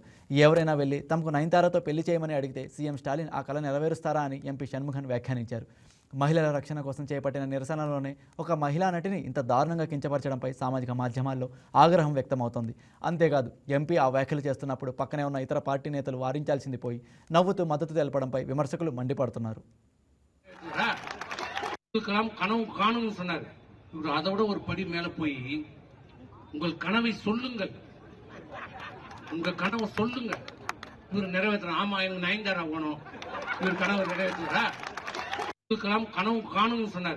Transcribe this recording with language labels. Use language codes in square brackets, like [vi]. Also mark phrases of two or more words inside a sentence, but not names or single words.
[te] ఎవరైనా వెళ్ళి తమకు నయనతారతో పెళ్లి చేయమని అడిగితే సీఎం స్టాలిన్ ఆ కళ నెరవేరుస్తారా అని ఎంపీ షణ్ముఖన్ వ్యాఖ్యానించారు. మహిళల రక్షణ కోసం చేపట్టిన నిరసనలోనే ఒక మహిళా నటిని ఇంత దారుణంగా కించపరచడంపై సామాజిక మాధ్యమాల్లో ఆగ్రహం వ్యక్తమవుతోంది. అంతేకాదు, ఎంపీ ఆ వ్యాఖ్యలు చేస్తున్నప్పుడు పక్కనే ఉన్న ఇతర పార్టీ నేతలు వారించాల్సింది పోయి నవ్వుతూ మద్దతు తెలపడంపై విమర్శకులు మండిపడుతున్నారు. [ta] கனவு காணும்னு சொன்னார். இவர் அதை விட ஒரு படி மேல போய் உங்கள் கனவை சொல்லுங்கள், உங்க கனவை சொல்லுங்க, இவர் நிறைவேற்ற. ஆமா, எனக்கு நயன்தாரா வேணும், இவர் கனவை நிறைவேற்றுறா. கனவு காணும்னு சொன்னார்.